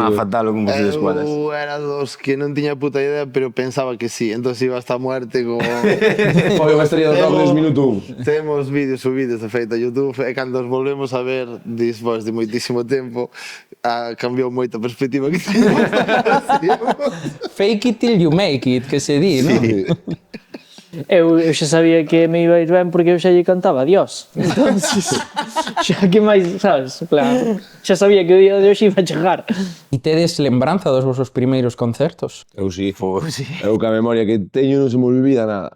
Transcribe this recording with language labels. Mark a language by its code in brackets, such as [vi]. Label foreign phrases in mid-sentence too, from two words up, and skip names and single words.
[gl] Ni má fatal o concurso de escuelas. Eu era dos que non tiña puta idea, pero pensaba que sí. Entón iba [es] hasta a muerte [gl] como... Foi unha estrella do rock desde minuto 1. Temos vídeos subidos de feito a YouTube e cando os volvemos a ver despois de moitísimo tempo cambiou moita a perspectiva que teníamos. [en] Fake it till you make it, [gl] que se di, non? Eu xa sabía que me iba a ir ben porque eu xa lle cantaba a Dios. Entón, xa que máis, sabes? Claro, xa sabía que o día de hoxe iba a chegar. E tedes lembranza dos vosos primeiros concertos? Eu sí. Sí. Eu ca memoria que teño non se me olvida nada.